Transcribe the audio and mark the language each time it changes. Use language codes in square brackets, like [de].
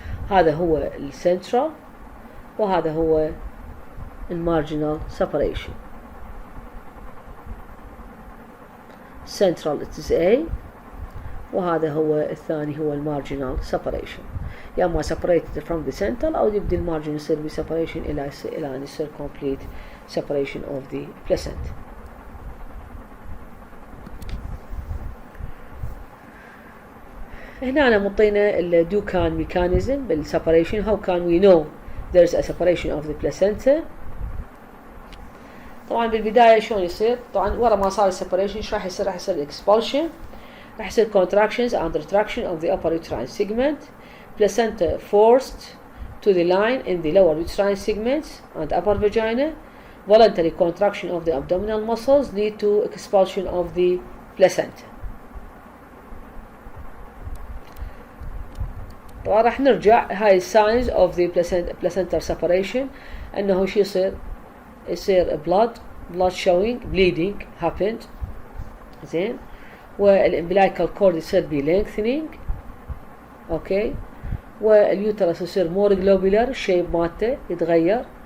[ar] هذا هو السنترال وهذا هو المارجنال separation. [en] central it is A [ar] وهذا هو الثاني هو المارجنال separation. يا اما [en] separated from the central [ar] او يبدي المارجن يصير ب separation الى ان يصير [en] complete separation of the placenta. [ar] هنا أنا مطينا ال Dukan mechanism بال separation. [en] How can we know there's a separation of the placenta؟ [ar] طبعا بالبداية شلون يصير؟ طبعا ورا ما صار [en] separation [ar] ايش راح يصير؟ راح يصير [en] expulsion، راح يصير contractions and retraction of the upper uterine segment, placenta forced to the line in the lower uterine segments and upper vagina, voluntary contraction of the abdominal muscles lead to expulsion of the placenta. [ar] طبعا راح نرجع هاي [en] signs of the placental separation [ar] انه شو يصير [en] blood showing, bleeding happened, [ar] زين. والامبلايكال كورد يصير بي lengthening. اوكي. واليوترس يصير [en] more globular [ar] الشيب مالته يتغير.